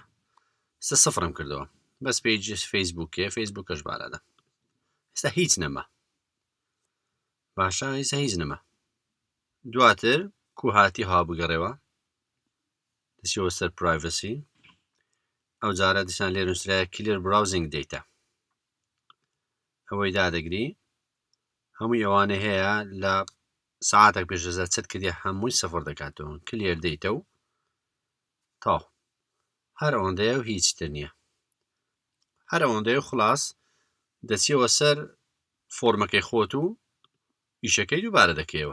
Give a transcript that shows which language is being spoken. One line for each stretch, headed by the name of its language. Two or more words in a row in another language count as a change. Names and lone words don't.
Central Kurdish: ئێستا سفرم کردەوە، بەس پێیج فەیسبووکەش بارادا. ئێستا هیچ نەما باشە، ئێستا هیچ نەما. دواتر کوهاتی ها بگەڕێەوە دەچیەوە سەر privacy. ئەو جارە دیسان لێ نووسرایە
English: clear browsing data،
Central Kurdish: ئەوەی دادەگری. هەمووی ئەوانە هەیە لە ساعاتێک پێش دەزات چەت کردی هەمووی سەفر دەکاتەوە،
English: clear data
Central Kurdish: و تاو هەر ئەوەندەیە و هیچتر نییە. هەر ئەوەندەیە و خلاص دەچیەوە سەر فۆرمەکەی خۆت و ئیشەکەی دووبارە دەکەیەوە.